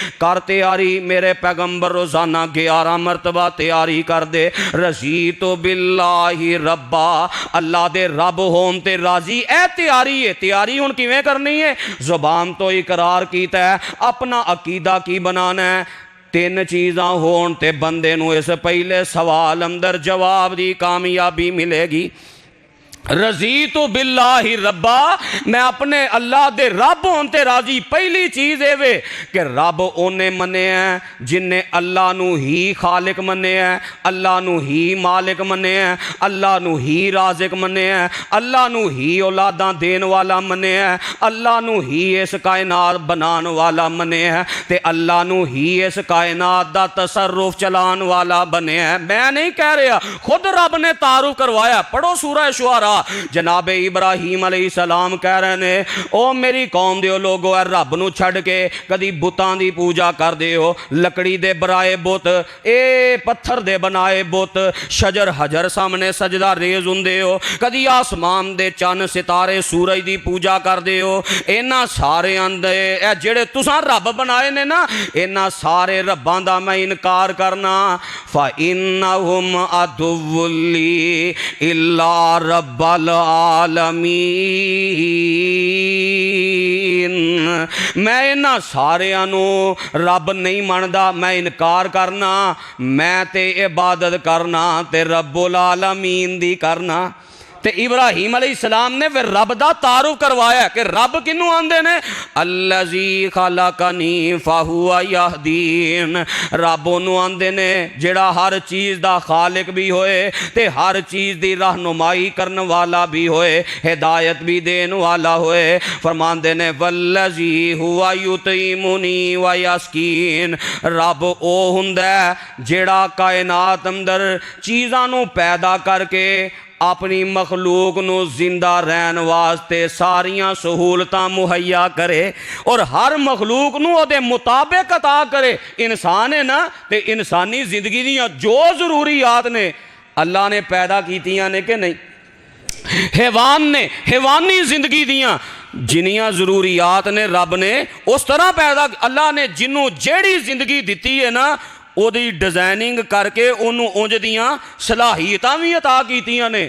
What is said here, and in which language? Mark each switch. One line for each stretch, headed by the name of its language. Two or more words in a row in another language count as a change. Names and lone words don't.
Punjabi: کر تیاری، میرے پیغمبر روزانہ 11 مرتبہ تیاری کر دے،
Arabic: رضیت باللہ ربا،
Punjabi: اللہ دے رب ہون تے راضی، اے تیاری ہے۔ تیاری ہن کیویں کرنی ہے؟ زبان تو اقرار کیتا ہے، اپنا عقیدہ کی بنانا ہے۔ تین چیزاں ہون تے بندے نو اس پہلے سوال اندر جواب دی کامیابی ملے گی۔
Arabic: رضیت باللہ ربا،
Punjabi: میں اپنے اللہ دے رب ہون تے راضی۔ پہلی چیز اے وے کہ رب اونے منے ہیں جن نے اللہ نو ہی خالق منے ہیں، اللہ نو ہی مالک منے ہیں، اللہ نو ہی رازق منے ہیں، اللہ نو ہی اولاداں دین والا منے ہیں، اللہ نو ہی اس کائنات بنان والا منے ہیں تے اللہ نو ہی اس کائنات دا تصرف چلان والا بنے ہیں۔ میں نہیں کہہ رہا، خود رب نے تعارف کروایا۔ پڑھو سورہ شعراء، جناب ابراہیم علیہ السلام کہہ رہے ہیں او میری قوم دیو لوگو اے رب نو چھڑ کے کدی بتاں دی پوجا کر دیو، لکڑی دے برائے بت، اے پتھر دے بنائے بت، شجر حجر سامنے سجدہ ریز ہوندے ہو، کدی آسمان دے چن ستارے سورج دی پوجا کر دیو۔ اینا سارے اندے اے جڑے تساں رب بنائے نے نا، اینا سارے رباں دا میں انکار کرنا۔
Arabic: فَإِنَّهُمْ عَدُوٌّ لِّي إِلَّا رَبَّ العالمین،
Punjabi: میں انہاں ساریاں نو رب نہیں مندا، میں انکار کرنا، میں تے عبادت کرنا تے رب العالمین دی کرنا۔ تے ابراہیم علیہ السلام نے پھر رب دا تعارف کروایا کہ رب کنوں آندے نے؟
Arabic: الذی خلقنی فہو یہدین،
Punjabi: رب انہوں آندے نے جڑا ہر چیز دا خالق بھی ہوئے تے ہر چیز دی رہنمائی کرن والا بھی ہوئے، ہدایت بھی دین والا ہوئے۔ فرماندے نے
Arabic: والذی ہوا یطعمنی ویسقین،
Punjabi: رب او ہوندا ہے جڑا کائنات اندر چیزاں نو پیدا کر کے اپنی مخلوق نو زندہ رہن واسطے ساریاں سہولتاں مہیا کرے اور ہر مخلوق نو او دے مطابق عطا کرے. انسان ہے نا تے انسانی زندگی دیاں جو ضروریات نے اللہ نے پیدا کیتیاں نے کہ نہیں؟ حیوان نے حیوانی زندگی دیاں جنیاں ضروریات نے رب نے اس طرح پیدا اللہ نے جنوں جیڑی زندگی دیتی ہے نا او دی ڈیزائننگ کر کے انہوں اونج دیاں صلاحیتاں بھی عطا کیتیاں نے.